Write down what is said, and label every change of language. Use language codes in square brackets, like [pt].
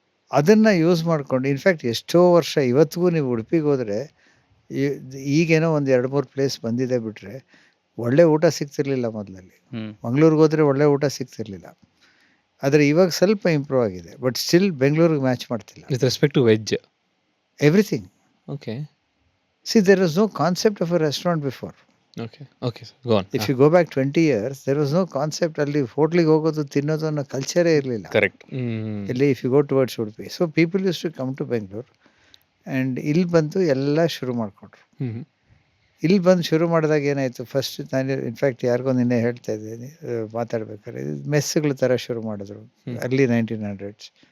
[kn] ಅದನ್ನು ಯೂಸ್ ಮಾಡ್ಕೊಂಡು ಇನ್ಫ್ಯಾಕ್ಟ್ ಎಷ್ಟೋ ವರ್ಷ ಇವತ್ತಿಗೂ ನೀವು ಉಡುಪಿಗೆ ಹೋದರೆ, ಈಗೇನೋ ಒಂದು 2-3 ಪ್ಲೇಸ್ ಬಂದಿದೆ ಬಿಟ್ಟರೆ ಒಳ್ಳೆ ಊಟ ಸಿಗ್ತಿರ್ಲಿಲ್ಲ ಮೊದಲಲ್ಲಿ. ಮಂಗಳೂರಿಗೆ ಹೋದರೆ ಒಳ್ಳೆ ಊಟ ಸಿಗ್ತಿರ್ಲಿಲ್ಲ. ಆದರೆ ಇವಾಗ ಸ್ವಲ್ಪ ಇಂಪ್ರೂವ್ ಆಗಿದೆ, ಬಟ್ ಸ್ಟಿಲ್ ಬೆಂಗಳೂರಿಗೆ ಮ್ಯಾಚ್ ಮಾಡ್ತಿಲ್ಲ. [en] With respect to veg everything. Okay, see there is no concept of a restaurant before. Okay okay sir go on. If you go back 20 years, there was no concept. [kn] ಅಲ್ಲಿ ಹೋಟ್ಲಿಗೆ ಹೋಗೋದು ತಿನ್ನೋದು ಅನ್ನೋ ಕಲ್ಚರೇ ಇರಲಿಲ್ಲ. [en] Correct. ಇಲ್ಲಿ if you go towards Udupi, so people use to come to Bengaluru and [kn] ಇಲ್ಲಿ ಬಂದು ಎಲ್ಲ ಶುರು ಮಾಡಿಕೊಂಡ್ರು. ಇಲ್ಲಿ ಬಂದು ಶುರು ಮಾಡಿದಾಗ ಏನಾಯಿತು, ಫಸ್ಟ್ ನಾನು ಇನ್ಫ್ಯಾಕ್ಟ್ ಯಾರಿಗೋ ನಿನ್ನೆ ಹೇಳ್ತಾ ಇದ್ದೀನಿ ಮಾತಾಡ್ಬೇಕಾದ್ರೆ, ಮೆಸ್ಸುಗಳ ಥರ ಶುರು ಮಾಡಿದ್ರು ಅರ್ಲಿ 1900s.